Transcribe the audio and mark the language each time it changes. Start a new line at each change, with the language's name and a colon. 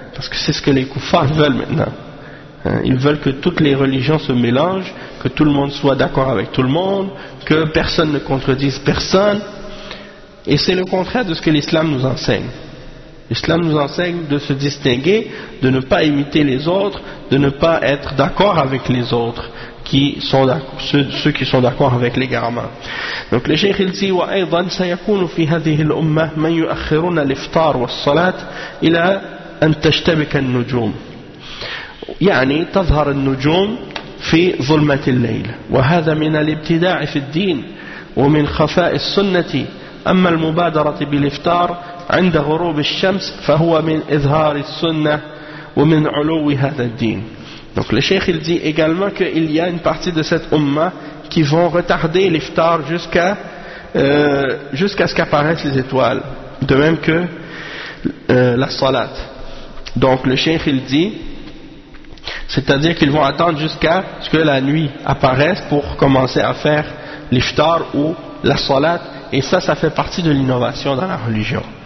French: Parce que c'est ce que les koufars veulent maintenant. Hein? Ils veulent que toutes les religions se mélangent, que tout le monde soit d'accord avec tout le monde, que personne ne contredise personne. Et c'est le contraire de ce que l'islam nous enseigne. L'islam nous enseigne de se distinguer, de ne pas imiter les autres, de ne pas être d'accord avec les autres, ceux qui sont d'accord avec les garments. Donc le cheikh il dit,
Arabic: وَأَيْضًا سَيَكُونُ فِي هَذِهِ الْأُمَّةِ مَنْ يُؤَخِّرُونَ الْإِفْطَارُ وَالصَّلَاةِ إِلَىٰ أَنْ تَشْتَبِكَ النُّجُومِ يعني تظهر النجوم في ظلمة الليل وهذا من الابتداع في الدين ومن خفاء السنة أما المبادرة بالإفطار عند غروب الشمس فهو من إظهار السنة ومن علو هذا الدين.
French: Donc le cheikh il dit également qu'il y a une partie de cette umma qui vont retarder l'iftar jusqu'à ce qu'apparaissent les étoiles, de même que la salat. Donc le cheikh il dit, c'est-à-dire qu'ils vont attendre jusqu'à ce que la nuit apparaisse pour commencer à faire l'iftar ou la salat, et ça fait partie de l'innovation dans la religion.